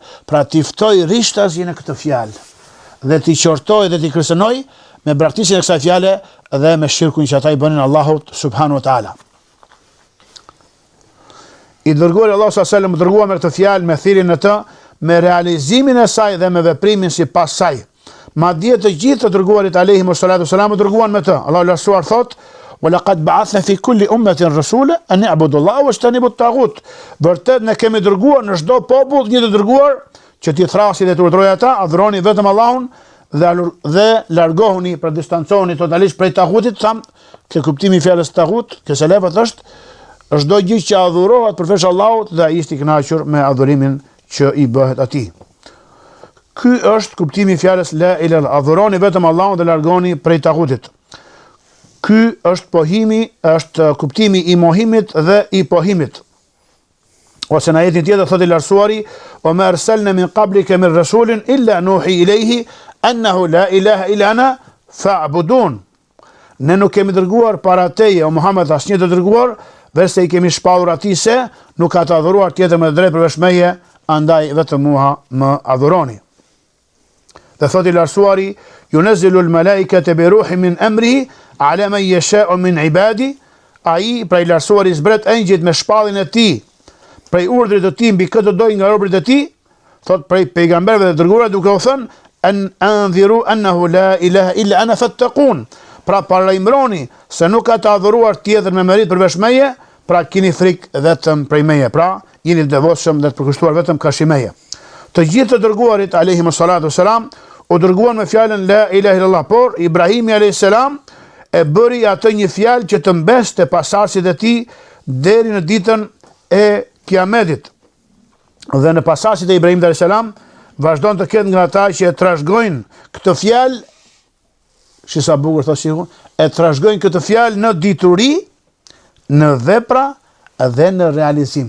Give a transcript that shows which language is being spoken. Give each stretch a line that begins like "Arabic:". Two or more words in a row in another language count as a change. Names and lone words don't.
Albanian: Pra t'i ftoj rishtazin e këtë fjalë dhe t'i qortoj dhe t'i kërcënoj me braktisjen e kësaj fjale dhe me shirkun që ata i bënin Allahut
Arabic: سبحانه وتعالى.
Albanian: I dërguar Allahu
Arabic: صلى الله عليه وسلم
Albanian: dërgua me këtë fjalë, me thirrjen e të, me realizimin e saj dhe me veprimin sipas saj. Madje të gjithë të dërguarit
Arabic: عليهم الصلاة والسلام
Albanian: dërguan me të. Allahu lashtuar thot:
Arabic: "ولقد بعثنا في كل أمة رسولا أن نعبد الله واجتنبوا الطاغوت."
Albanian: Vërtet ne kemi dërguar në çdo popull një të dërguar që t'i thrasi dhe të urdhërojë ata, adhuroni vetëm Allahun dhe largohuni, pra distancohuni totalisht prej tagutit. Tham, ke kuptimi i fjalës tagut, ke selefët është çdo gjë që adhurohet përveç Allahut dhe ai është i kënaqur me adhurimin që i bëhet atij. Ky është kuptimi i fjalës
Arabic: لا إله إلا الله,
Albanian: adhuroni vetëm Allahun dhe largoni prej tagutit. Ky është kuptimi i mohimit dhe i pohimit. Ose në ajetin tjetër thotë i lartësuari:
Arabic: "وما أرسلنا من قبلك من رسول إلا نوحي إليه أنه لا إله إلا أنا فاعبدون."
Albanian: Ne nuk kemi dërguar para teje, o Muhammed, asnjë të dërguar, verse i kemi shpallur atij se nuk ka të adhuruar tjetër me drejt përveç meje, andaj vetëm mua më adhuroni. Dhe thotë i lartësuari:
Arabic: "ينزل الملائكة بروح من أمره على من يشاء من عبادي."
Albanian: Ai, pra i lartësuari, zbret engjëjt me shpalljen e tij, prej urdhrit të tij mbi këtë doj nga robërit e tij, thot prej pejgamberëve dhe dërguarve, duke u thënë:
Arabic: "أن أنذروا أنه لا إله إلا أنا فاتقون."
Albanian: Pra parajmëroni se nuk ka të adhuruar tjetër me merit përveç meje, pra keni frikë vetëm prej meje, pra jeni të devotshëm dhe të përkushtuar vetëm kashi meje. Të gjithë të dërguarit
Arabic: عليهم الصلاة والسلام
Albanian: u dërguan me fjalën
Arabic: لا إله إلا الله,
Albanian: por Ibrahimi
Arabic: عليه السلام
Albanian: e bëri atë një fjalë që të mbeste pasardhësit e tij deri në ditën e Kiametit. Dhe në pasardhësit e Ibrahimit
Arabic: عليه السلام
Albanian: vazhdon të ketë nga ata që e trashëgojnë këtë fjalë, që sa bukur thotë sikur, e trashëgojnë këtë fjalë në dituri, në vepra dhe në realizim.